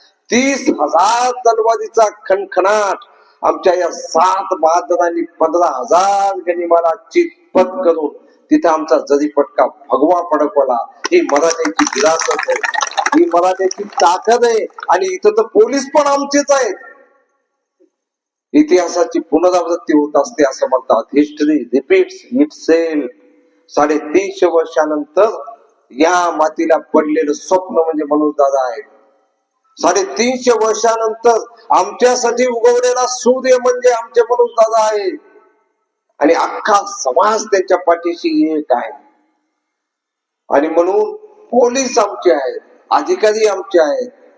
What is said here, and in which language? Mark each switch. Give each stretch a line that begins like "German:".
Marathi: 30,000 तलवारीचा खणखणाट. आमच्या या 7 बहादरांनी 15,000 गनिमाला चितपत करून तिथे आमचा जरीपटका भगवा फडकवला. ही मराठ्याची विरासत आहे. ही मराठ्याची ताकद आहे. आणि इथं तर पोलीस पण आमचेच आहेत. इतिहासाची पुनरावृत्ती होत असते असं म्हणतात.
English: History repeats itself.
Marathi: 350 वर्षानंतर या मातीला पडलेलं स्वप्न म्हणजे मनोज दादा आहे. 350 वर्षानंतर आमच्यासाठी उगवलेला सूर्य म्हणजे आमचे मनोज दादा आहे. आणि अख्खा समाज त्यांच्या पाठीशी एक आहे. आणि म्हणून पोलीस आमचे आहेत अधिकारी आमचे आहेत.